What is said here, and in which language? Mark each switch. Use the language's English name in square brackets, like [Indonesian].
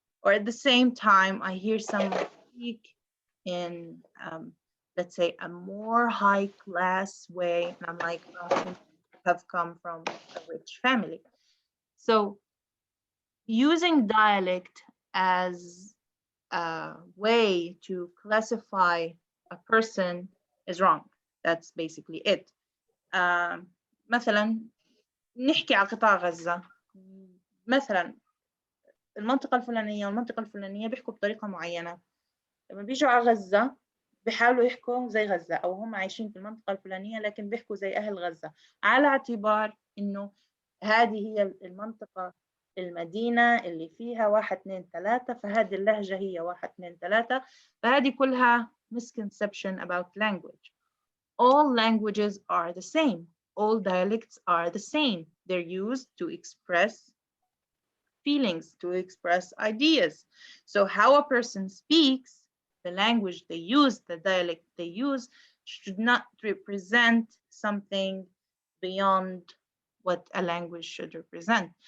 [English] Or at the same time, I hear someone speak in let's say a more high class way, and I'm like, he must have come from a rich family. So using dialect as a way to classify a person is wrong. That's basically it. [Arabic] مثلا نحكي على قطاع غزة، مثلا المنطقة الفلانية والمنطقة الفلانية بيحكوا بطريقة معينة، لما بيجوا على غزة بيحاولوا يحكوا زي غزة، أو هم عايشين في المنطقة الفلانية لكن بيحكوا زي أهل غزة، على اعتبار إنه هذه هي المنطقة المدينة اللي فيها 1 2 3، فهذه اللهجة هي 1 2 3. فهذه كلها [English] misconception about language. All languages are the same. All dialects are the same. They're used to express feelings, to express ideas. So how a person speaks, the language they use, the dialect they use, should not represent something beyond what a language should represent.